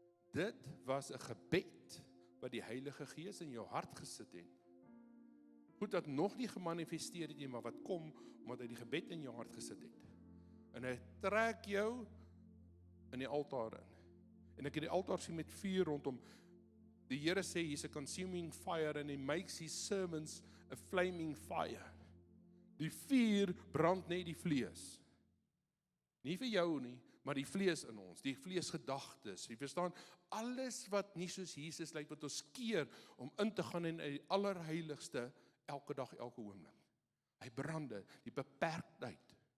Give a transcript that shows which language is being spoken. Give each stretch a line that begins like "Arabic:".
Afrikaans: Dit was 'n gebed wat die Heilige Gees in jou hart gesit het. Goed dat nog nie gemanifesteer het nie, maar wat kom, omdat hy die gebed in jou hart gesit het. En hy trek jou in die altaar in. En ek het die altaar sien met vuur rondom. Die Here sê,
English: he's a consuming fire and he makes his servants a flaming fire.
Afrikaans: Die vuur brand net die vlees. Nie vir jou nie, maar die vlees in ons, die vleesgedagtes. Jy verstaan, alles wat nie soos Jesus lyk, wat ons keer om in te gaan in die allerheiligste, elke dag, elke oomblik. Hy brande, die beperktheid.